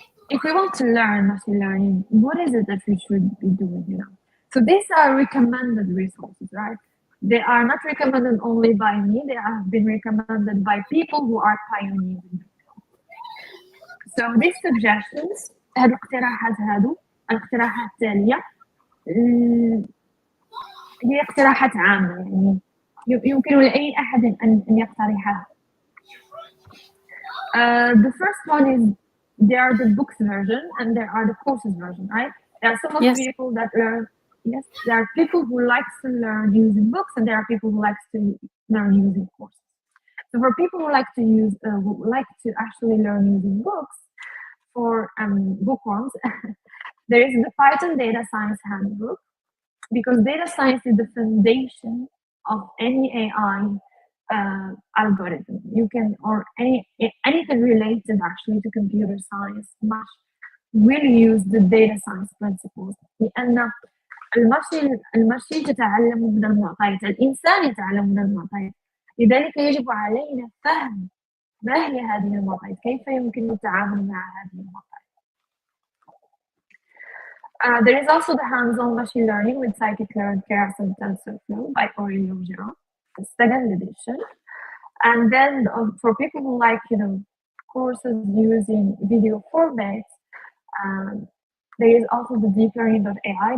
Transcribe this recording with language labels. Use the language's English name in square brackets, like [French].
[English] if we want to learn machine learning, what is it that we should be doing, you know? So these are recommended resources, right? They are not recommended only by me, they have been recommended by people who are pioneering. So these suggestions, [Arabic] هادو اقتراحات هادو الاقتراحات التالية هي اقتراحات عامة، يعني يمكن لأي أحد أن يقترحها. [English] The first one is there are the books version and there are the courses version, right? There are some of the people that learn. Yes, there are people who like to learn using books, and there are people who like to learn using courses. So for people who like to actually learn using books, for bookworms, there is the Python Data Science Handbook, because data science is the foundation of any AI algorithm. You can, or anything related actually to computer science must really use the data science principles. [Arabic] لأن الماشين تتعلم من المعطيات، الإنسان يتعلم من المعطيات، لذلك يجب علينا فهم ما هي هذه المعطيات، كيف يمكن التعامل مع هذه المعطيات. [English] There is also the hands-on machine learning with scikit-learn Keras and TensorFlow by Aurelio Giraud, the second edition. And then for people who like, you know, courses using video formats, there is also the deeplearning.ai.